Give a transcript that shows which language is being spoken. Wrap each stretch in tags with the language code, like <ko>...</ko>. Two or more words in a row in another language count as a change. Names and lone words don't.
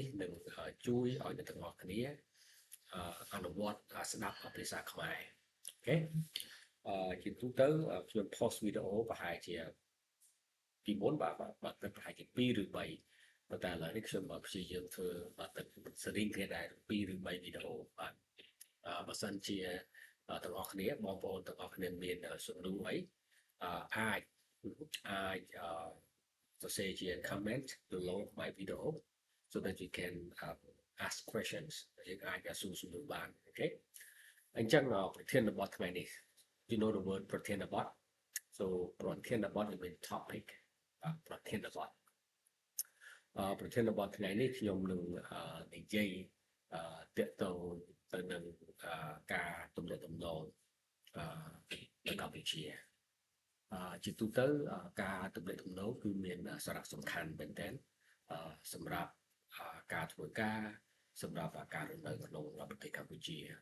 <km>នឹងជួយឲ្យអ្នកទាំងអស់គ្នាអនុវត្តស្ដាប់ភាសាខ្មែរអូខេជាទូទៅខ្ញុំ post វីដេអូប្រហែលជាពីមុនបាទប្រហែលជា2ឬ3ប៉ុន្តែឥឡូវនេះខ្ញុំព្យាយាមធ្វើទឹកសេរីគ្នាដែរ2ឬ3វីដេអូបាទបើសិនជាទាំងអស់គ្នាបងប្អូនទាំងអស់គ្នាមានសំណួរអី អាចសរសេរជា</km> <en>comment below my video so that you can ask questions</en> <km>យើងអាចសួរសំណួរបានអូខេអញ្ចឹងប្រ ធានបទថ្ងៃនេះ</km> <en>you know the word</en> <km>ប្រធានបទ so ប្រធានបទ</km> <en>is mean topic</en> <km>ប្រធានបទប្រធានបទថ្ងៃនេះខ្ញុំនឹងនិយាយទាក់ទងទៅនឹងការទំនាក់ទំនងនៅកម្ពុជាជាទូទៅការទំនាក់ទំនងគឺមានសារៈសំខាន់មែនទែនសម្រាប់ការធ្វើការសម្រាប់ការរស់នៅក្នុងប្រទេសកម្ពុជា</km>